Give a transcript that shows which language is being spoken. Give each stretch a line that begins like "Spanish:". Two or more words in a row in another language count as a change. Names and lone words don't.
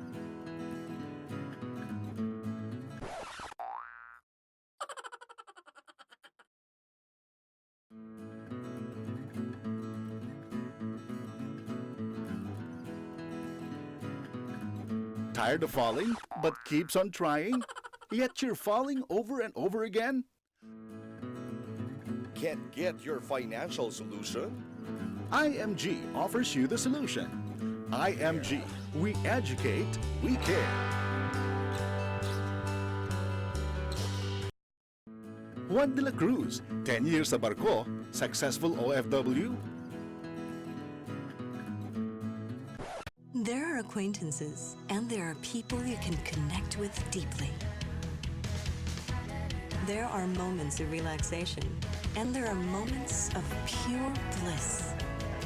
English: Tired of falling, but keeps on trying? Yet you're falling over and over again? Can't get your financial solution? IMG offers you the solution. IMG, we educate, we care. Juan de la Cruz, 10 years
Cebuano: sa barko,
English: successful OFW. There are acquaintances, and there are people you can connect with deeply. There are moments of relaxation, and there are moments of pure bliss.